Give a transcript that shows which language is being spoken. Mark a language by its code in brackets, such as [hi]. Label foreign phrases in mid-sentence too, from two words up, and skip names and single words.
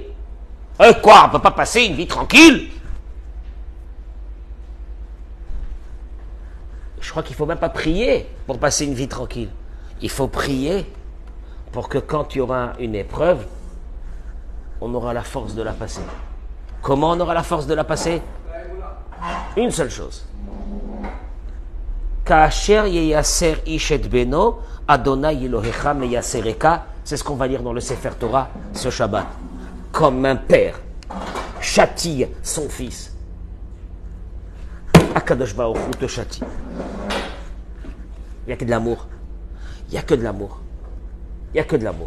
[fr] Quoi, on ne peut pas passer une vie tranquille? Je crois qu'il ne faut même pas prier pour passer une vie tranquille. Il faut prier pour que quand il y aura une épreuve, on aura la force de la passer. Comment on aura la force de la passer? Une seule chose. [he] כאשר ייסר איש את בנו, אדוני אלוהיך מייסרך. [fr] C'est ce qu'on va lire dans le [he] ספר תורה [fr] ce Shabbat. Comme un père châtie son fils, [he] הקדוש ברוך הוא [fr] te châtie. Il n'y a que de l'amour. Il n'y a que de l'amour. Il n'y a que de l'amour.